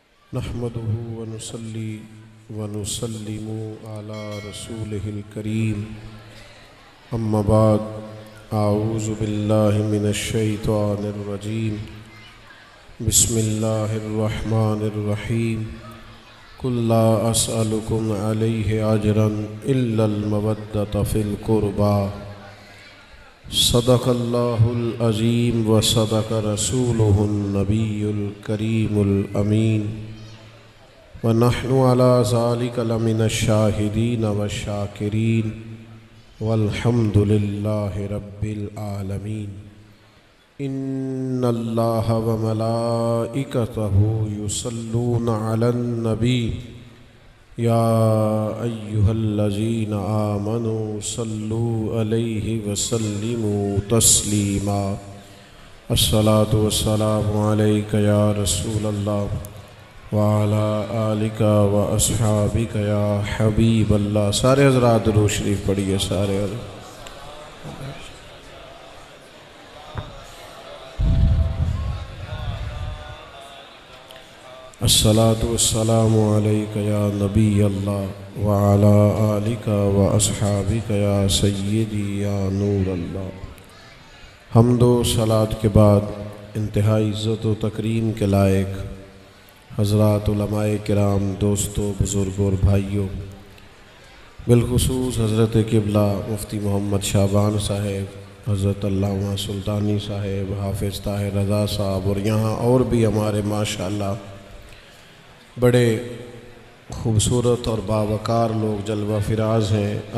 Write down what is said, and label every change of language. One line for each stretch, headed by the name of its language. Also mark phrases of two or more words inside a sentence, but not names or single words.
Arabic: نحمده ونصلي ونسلم على رسوله الكريم أما بعد أعوذ بالله من الشيطان الرجيم بسم الله الرحمن الرحيم قل لا أسألكم عليه أجرا إلا المودة في القربى صدق الله العظيم وصدق رسوله النبي الكريم الأمين ونحن على ذلك لمن الشاهدين والشاكرين والحمد لله رب العالمين. إن الله وملائكته يصلون على النبي يا أيها الذين آمنوا صلوا عليه وسلموا تسليما. الصلاة والسلام عليك يا رسول الله وعلى آلك وأصحابك يا حبيب الله.
Urdu: سارے حضرات درود شریف پڑھیے.
Arabic: सारे الصلاة والسلام عليك يا نبي الله وعلى آلك وأصحابك يا سيدي يا نور الله.
Urdu: حمد و صلوٰۃ کے بعد انتہائی عزت و تکریم کے لائق حضرات علمائے کرام، دوستوں، بزرگوں اور بھائیوں، بالخصوص حضرت قبلہ مفتی محمد شعبان صاحب، حضرت علامہ سلطانی صاحب، حافظ طاہر رضا صاحب اور یہاں اور بھی ہمارے ماشاءاللہ بڑے خوبصورت اور باوقار لوگ جلوہ فراز ہیں.